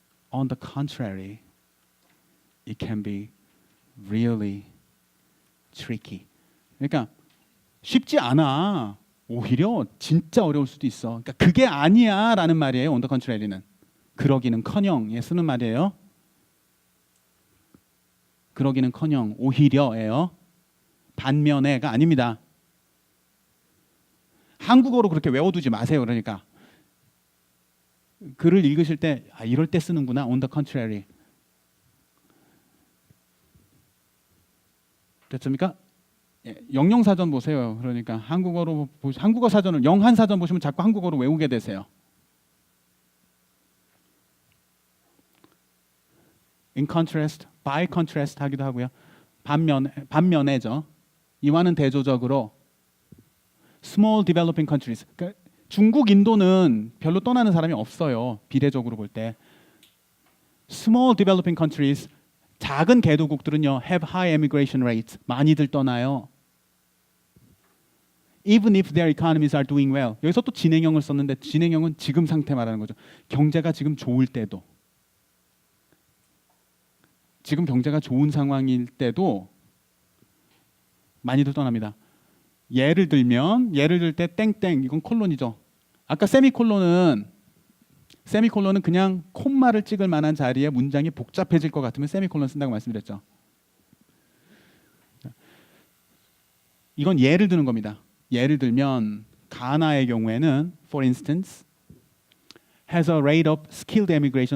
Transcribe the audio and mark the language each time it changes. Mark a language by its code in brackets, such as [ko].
[en] On the contrary, it can be really tricky. [ko] 그러니까 쉽지 않아. 오히려 진짜 어려울 수도 있어. 그러니까 그게 아니야라는 말이에요. on the contrary는 그러기는커녕 쓰는 말이에요. 그러기는커녕 오히려예요. 반면에가 아닙니다. 한국어로 그렇게 외워두지 마세요. 그러니까 글을 읽으실 때 이럴 때 쓰는구나. [en] on the contrary. [ko] 됐습니까? 예, 영영사전 보세요. 그러니까 한국어 사전을 영한 사전 보시면 자꾸 한국어로 외우게 되세요. [en] In contrast, by contrast [ko] 하기도 하고요. 반면에죠. 이와는 대조적으로 [en] small developing countries. [ko] 그러니까 중국, 인도는 별로 떠나는 사람이 없어요. 비례적으로 볼 때. [en] small developing countries, [ko] 작은 개도국들은요, [en] have high immigration rates. [ko] 많이들 떠나요. [en] Even if their economies are doing well. [ko] 여기서 또 진행형을 썼는데 진행형은 지금 상태 말하는 거죠. 경제가 지금 좋을 때도. 지금 경제가 좋은 상황일 때도 많이들 떠납니다. 예를 들 때 땡땡 이건 콜론이죠. 아까 세미콜론은 그냥 콤마를 찍을 만한 자리에 문장이 복잡해질 것 같으면 세미콜론 쓴다고 말씀드렸죠. 이건 예를 드는 겁니다. 예를 들면 가나의 경우에는 [en] for instance has a rate of skilled immigration.